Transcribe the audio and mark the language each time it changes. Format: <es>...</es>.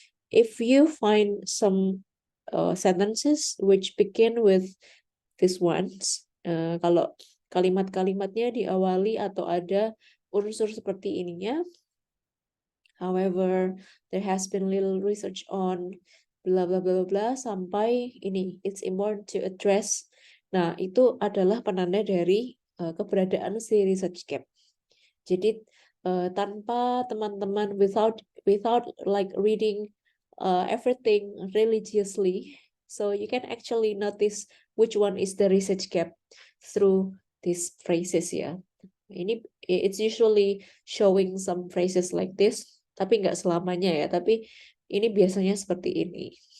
<en>If you find some sentences which begin with these ones,</en> <id>kalau kalimat-kalimatnya diawali atau ada unsur seperti ininya,</id> <en>however, there has been little research on bla bla bla bla</en> <id>sampai ini,</id> <en>it's important to address.</en> <id>Nah, itu adalah penanda dari keberadaan si research gap. Jadi tanpa teman-teman</id> <en>without like reading everything religiously, so you can actually notice which one is the research gap through these phrases ya.</en> <id>Ini</id> <en>it's usually showing some phrases like this,</en> <id>tapi nggak selamanya ya, tapi ini biasanya seperti ini.</id>